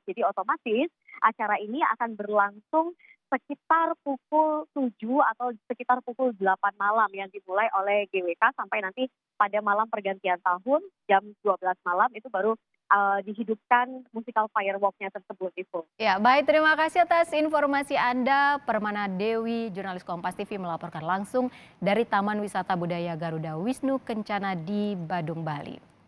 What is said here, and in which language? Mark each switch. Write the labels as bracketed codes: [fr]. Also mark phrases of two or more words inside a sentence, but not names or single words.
[id] Jadi otomatis acara ini akan berlangsung sekitar pukul 7 atau sekitar pukul 8 malam yang dimulai oleh GWK sampai nanti pada malam pergantian tahun jam 12 malam itu baru dihidupkan [en] musical fireworks- [id] nya tersebut itu. Ya, baik, terima kasih atas informasi Anda. Permana Dewi, jurnalis Kompas TV melaporkan langsung dari Taman Wisata Budaya Garuda Wisnu Kencana di Badung, Bali.